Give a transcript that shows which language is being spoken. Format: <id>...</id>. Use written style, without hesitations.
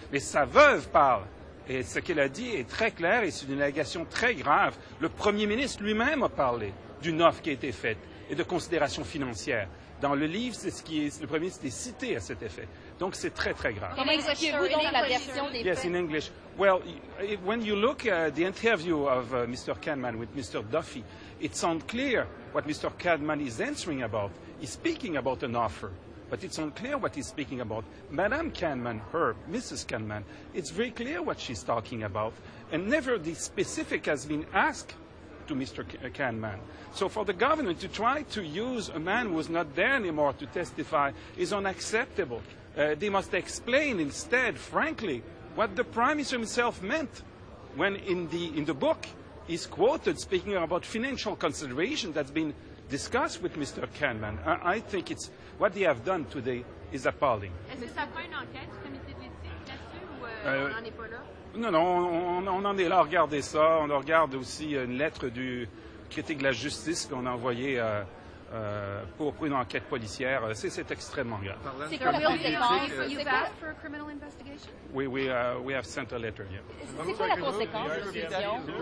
<fr>Mais sa veuve parle. Et ce qu'elle a dit est très clair et c'est une allégation très grave. Le premier ministre lui-même a parlé d'une offre qui a été faite et de considérations financières. Dans le livre, c'est le premier ministre est cité à cet effet. Donc c'est très, très grave. Comment expliquez-vous donc la version des</fr> <en>Yes,</en> <fr>faits?</fr> <en>in English. Well, when you look at the interview of Mr. Kahneman with Mr. Duffy, it's unclear what Mr. Kahneman is answering about. He's speaking about an offer, but it's unclear what he's speaking about. Madame Kahneman, Mrs. Kahneman, it's very clear what she's talking about, and never the specific has been asked to Mr. Kahneman. So for the government to try to use a man who is not there anymore to testify is unacceptable. They must explain instead, frankly, what the Prime Minister himself meant when in the book he's quoted speaking about financial consideration that's been discussed with Mr. Kahneman. I think it's what they have done today is appalling.</en> <fr>Est-ce que ça fait une enquête du comité de l'éthique là-dessus ou on n'en est pas là? Non, on en est là à regarder ça. On regarde aussi une lettre du critique de la justice qu'on a envoyée pour une enquête policière. C'est extrêmement grave. C'est quoi la conséquence?</fr> <en>You've asked for a criminal investigation? We have sent a letter, yeah.</en> <fr>C'est quoi la conséquence de cette décision?</fr>